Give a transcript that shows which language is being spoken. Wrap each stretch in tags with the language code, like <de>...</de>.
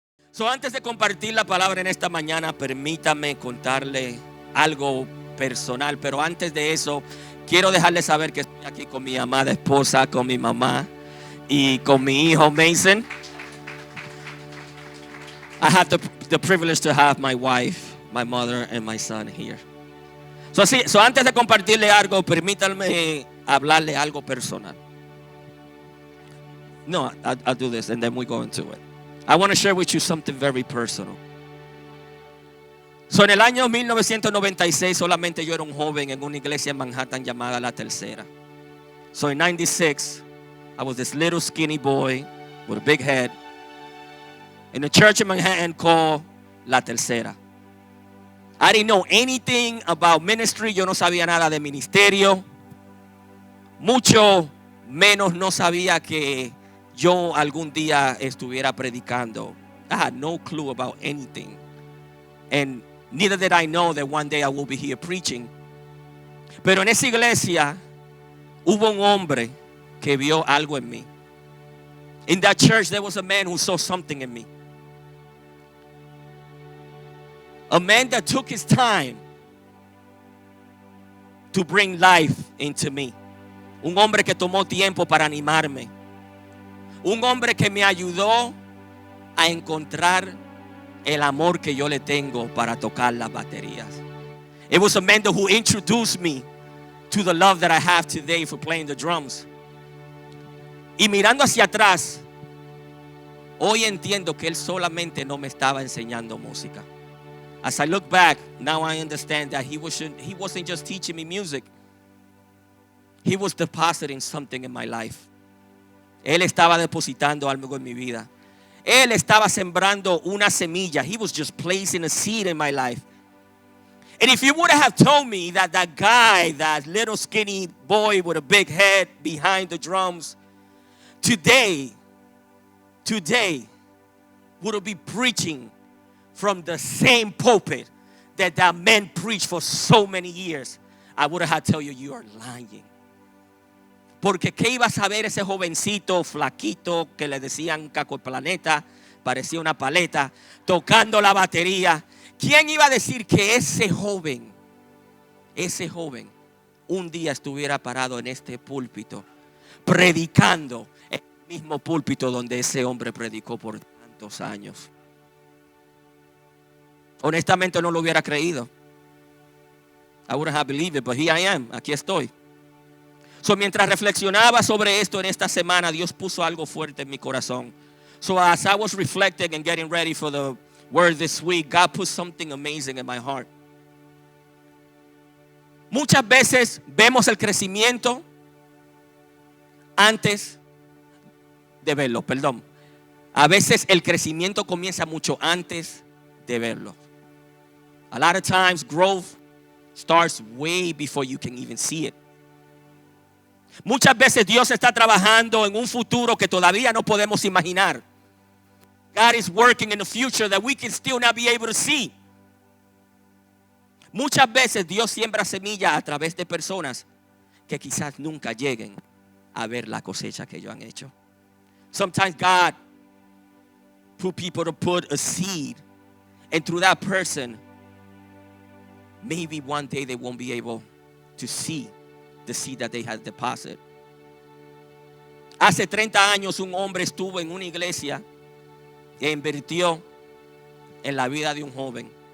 <es>So, antes de compartir la palabra en esta mañana, permítame contarle algo personal. Pero antes de eso, quiero dejarle saber que estoy aquí con mi amada esposa, con mi mamá y con mi hijo Mason.</es> <en>I have the privilege to have my wife, my mother, and my son here.</en> <es>So antes de compartirle algo, permítanme hablarle algo personal.</es> <en>No, I'll do this and then we go into it. I want to share with you something very personal.</en> <es>So en el año 1996 solamente yo era un joven en una iglesia en Manhattan llamada La Tercera.</es> <en>So in 96, I was this little skinny boy with a big head in a church in Manhattan called La Tercera. I didn't know anything about ministry.</en> <es>Yo no sabía nada de ministerio. Mucho menos no sabía que yo algún día estuviera predicando.</es> <en>I had no clue about anything. And neither did I know that one day I will be here preaching.</en> <es>Pero en esa iglesia hubo un hombre que vio algo en mí.</es> <en>In that church there was a man who saw something in me. A man that took his time to bring life into me.</en> <es>Un hombre que tomó tiempo para animarme. Un hombre que me ayudó a encontrar el amor que yo le tengo para tocar las baterías.</es> <en>It was a man who introduced me to the love that I have today for playing the drums.</en> <es>Y mirando hacia atrás, hoy entiendo que él solamente no me estaba enseñando música.</es> <en>As I look back, now I understand that he wasn't just teaching me music. He was depositing something in my life.</en> <es>Él estaba depositando algo en mi vida. Él estaba sembrando una semilla.</es> <en>He was just placing a seed in my life. And if you would have told me that that guy, that little skinny boy with a big head behind the drums, today would be preaching from the same pulpit that man preached for so many years, I would have had to tell you, you are lying.</en> <es>Porque ¿qué iba a saber ese jovencito flaquito que le decían Caco el Planeta, parecía una paleta, tocando la batería? ¿Quién iba a decir que ese joven, un día estuviera parado en este púlpito, predicando en el mismo púlpito donde ese hombre predicó por tantos años? Honestamente no lo hubiera creído.</es> <en>I wouldn't have believed it, but here I am.</en> <es>Aquí estoy. So, mientras reflexionaba sobre esto en esta semana, Dios puso algo fuerte en mi corazón.</es> <en>So as I was reflecting and getting ready for the word this week, God put something amazing in my heart.</en> <es>Muchas veces vemos el crecimiento antes de verlo, perdón. A veces el crecimiento comienza mucho antes de verlo.</es> <en>A lot of times growth starts way before you can even see it.</en> <es>Muchas veces Dios está trabajando en un futuro que todavía no podemos imaginar.</es> <en>God is working in the future that we can still not be able to see.</en> <es>Muchas veces Dios siembra semillas a través de personas que quizás nunca lleguen a ver la cosecha que ellos han hecho.</es> <en>Sometimes God put people to put a seed, and through that person, maybe one day they won't be able to see the seed that they had deposited.</en> <es>Hace 30 años un hombre estuvo en una iglesia e invirtió en la vida de un joven.</es>